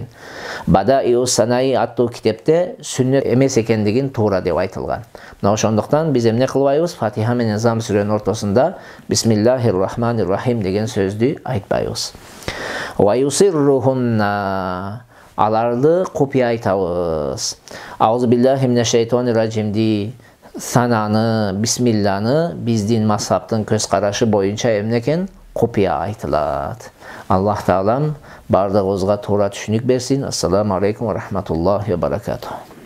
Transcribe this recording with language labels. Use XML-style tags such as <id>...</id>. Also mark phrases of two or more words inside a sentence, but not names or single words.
<ky>Бадаиу Санаи аттуу китепте сүннөт эмес экендигин туура деп айтылган. Мына ошондуктан биз эмне кылбайбыз? Фатиха менен Зам сүрөнүн ортосунда Бисмиллахиррахманиррахим деген сөздү айтпайбыз.</ky> <ar>ويسرهن,</ar> <ky>аларды купия айтабыз.</ky> <ar>أعوذ بالله من الشيطان الرجيم</ar> <ky>сананы, бисмилланы биздин мазхабтын көз карашы боюнча эмне экен? Купия айтылат. Аллах таалам бардыгыбызга туура түшүнүк берсин.</ky> <ar>السلام عليكم ورحمة الله وبركاته.</ar>